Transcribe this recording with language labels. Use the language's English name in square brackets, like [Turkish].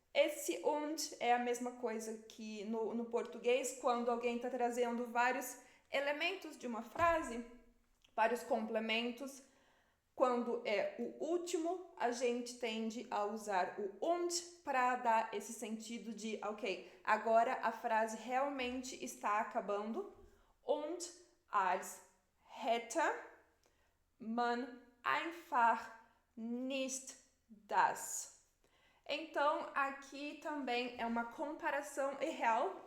[Portuguese] Esse und é a mesma coisa que no português, quando alguém está trazendo vários elementos de uma frase, vários complementos. Quando é o último, a gente tende a usar o und para dar esse sentido de, ok, agora a frase realmente está acabando. [German] Und als hätte man einfach nicht das. [Portuguese] Então, aqui também é uma comparação irreal.